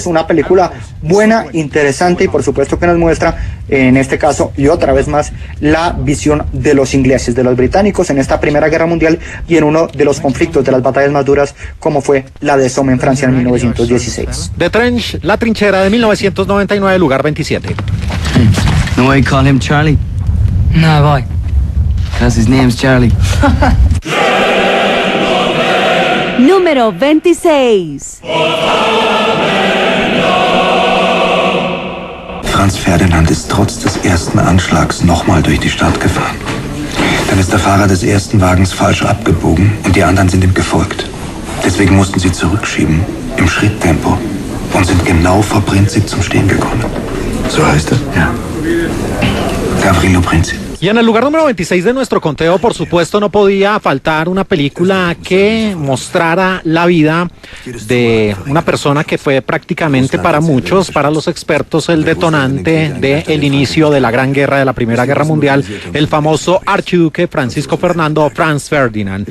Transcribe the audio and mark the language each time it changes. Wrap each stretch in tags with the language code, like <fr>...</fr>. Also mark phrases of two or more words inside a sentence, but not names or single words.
<es>Una película buena, interesante, y por supuesto que nos muestra, en este caso y otra vez más, la visión de los ingleses, de los británicos en esta Primera Guerra Mundial y en uno de los conflictos, de las batallas más duras, como fue la de Somme en Francia en 1916. The Trench, La Trinchera, de 1999, lugar 27.</es> <en>No way, call him Charlie. No, boy. Because his name's Charlie.</en> <es>Número 26.</es> <de>Franz Ferdinand ist trotz des ersten Anschlags nochmal durch die Stadt gefahren. Dann ist der Fahrer des ersten Wagens falsch abgebogen und die anderen sind ihm gefolgt. Deswegen mussten sie zurückschieben, im Schritttempo, und sind genau vor Princip zum Stehen gekommen. So heißt er? Ja. Gavrilo Princip.</de> <es>Y en el lugar número 26 de nuestro conteo, por supuesto, no podía faltar una película que mostrara la vida de una persona que fue prácticamente para muchos, para los expertos, el detonante del inicio de la Gran Guerra, de la Primera Guerra Mundial, el famoso archiduque Francisco Fernando, Franz Ferdinand.</es>